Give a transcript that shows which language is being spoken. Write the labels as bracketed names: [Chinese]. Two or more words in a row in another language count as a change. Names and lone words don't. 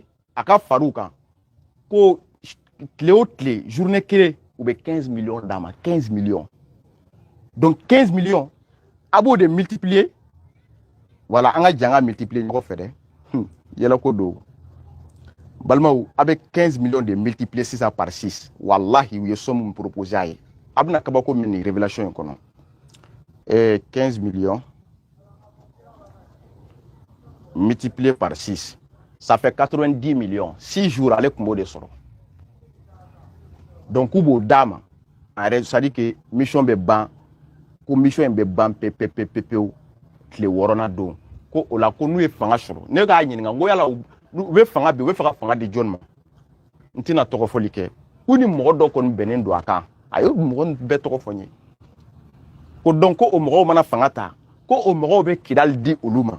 [Bambara] a ka far'u kan ko tile o tile journée kelen u bɛ 15 millions d'a ma 15 millions donc 15 millions a b'o de multiplier voilà an ka janga multiplier ɲɔgɔn fɛ dɛ yɛlɛ ko don balimaw a bɛ 15 millions de multiplier sisan par 6 wallahi u ye somme min proposé a ye a bɛna kabako min ni révélation in kɔnɔ 15 millions [French] multiplié par 6 ça fait 90 millions [Bambara] 6 jours ale tun b'o de sɔrɔ donc k'u b'o d'a ma [French] c'est à dire que [Bambara] mission bɛ ban ko mission in bɛ ban pepewu tile 6nan don ko o la ko n'u ye fanga sɔrɔ ne k'a ɲininka n ko yala u bɛ fanga bi u bɛ fɛ ka fanga di jɔn ma n tɛna tɔgɔ fɔli kɛ k'u ni mɔgɔ dɔ kɔni bɛnnen don a kan a ye mɔgɔ bɛɛ tɔgɔ fɔ n ye ko donc ko o mɔgɔw mana fanga ta ko o mɔgɔw bɛ kidali di olu ma